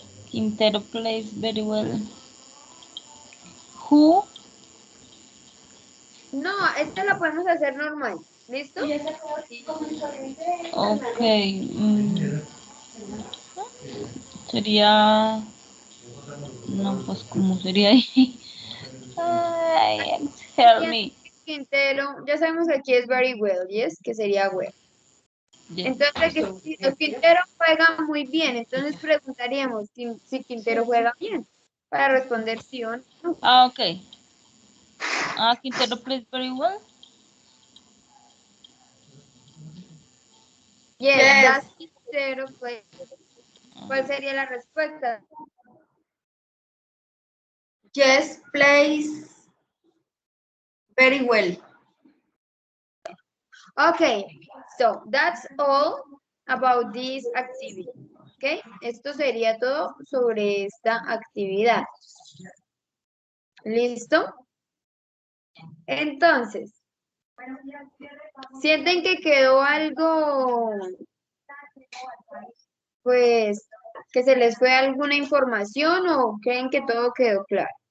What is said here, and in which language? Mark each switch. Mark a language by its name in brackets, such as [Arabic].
[English] Quintero plays very well. Who? [Spanish] No, esta la podemos hacer normal. ¿Listo? [English] Okay. [Spanish] Sería... No, pues, ¿cómo sería ahí? [English] Ay, help me. [Spanish] Quintero, ya sabemos que aquí es [English] very well, yes, [Spanish] que sería well. [English] Yeah. [Spanish] Entonces, si Quintero juega muy bien, entonces preguntaríamos si Quintero juega bien, para responder sí o no. [English] Ah, okay. Quintero plays very well. Yes, that's Quintero play. [Spanish] ¿Cuál sería la respuesta? [English] Yes, plays very well. Okay, so that's all about this activity. [Spanish] Okay, esto sería todo sobre esta actividad. ¿Listo? Entonces, ¿sienten que quedó algo, pues, que se les fue alguna información o creen que todo quedó claro?